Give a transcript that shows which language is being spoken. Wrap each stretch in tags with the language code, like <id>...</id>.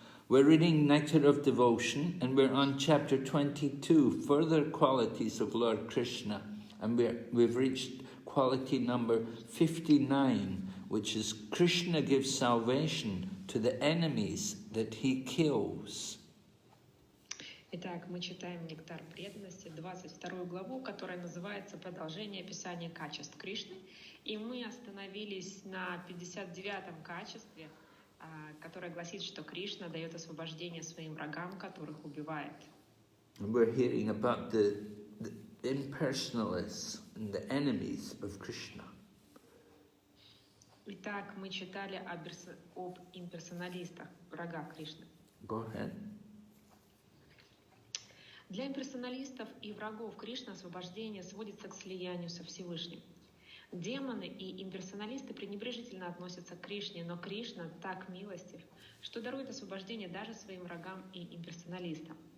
<en>We're reading Nectar of Devotion, and we're on chapter 22, Further Qualities of Lord Krishna. And we've reached quality number 59, which is Krishna gives salvation to the enemies that he kills.</en> <ru>Итак, мы читаем «Нектар преданности», 22 главу, которая называется «Продолжение описания качеств Кришны». И мы остановились на 59-м качестве, которое гласит, что Кришна дает освобождение своим врагам, которых убивает.</ru> <en>And we're hearing about the impersonalists and the enemies of Krishna.</en> <ru>Итак, мы читали об имперсоналистах, врагах Кришны.</ru> <en>Go ahead.</en> <ru>Для имперсоналистов и врагов Кришны освобождение сводится к слиянию со Всевышним. Демоны и имперсоналисты пренебрежительно относятся к Кришне, но Кришна так милостив, что дарует освобождение даже своим врагам и имперсоналистам.</ru>